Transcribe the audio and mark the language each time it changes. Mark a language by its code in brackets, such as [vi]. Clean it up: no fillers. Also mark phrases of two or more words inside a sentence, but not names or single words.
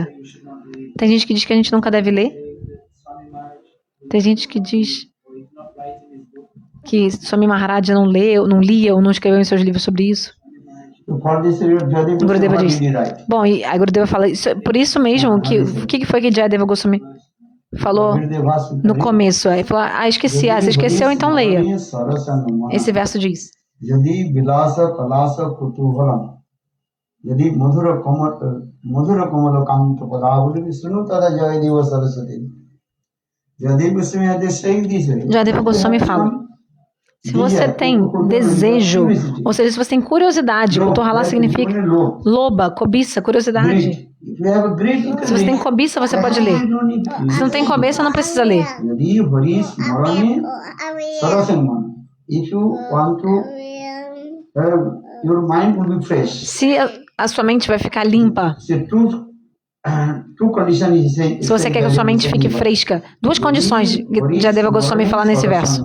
[pt] Tem gente que diz que a gente nunca deve ler. Tem gente que diz que Swami Maharaj não lia ou não escreveu em seus livros sobre isso. Gurudeva diz. Bom, e a Gurudeva fala, por isso mesmo, o que foi que Jayadeva Goswami falou no começo? Aí falou, esqueci. Você esqueceu, então leia. Esse verso diz. [sa] यदि विलास कलासु कुतूहलं यदि मधुर कोमल कान्त पदावलीं शृणु तदा जयदेव सरस्वतीम्. [pt] Jayadeva Goswami fala, Se você tem desejo, ou seja, se você tem curiosidade, kutuhala significa loba, cobiça, curiosidade. Se você tem cobiça, você pode ler. Se não tem cobiça, não precisa ler. Se a sua mente vai ficar limpa, se você quer que a sua mente fique fresca, duas condições Jadeva Goswami fala nesse verso.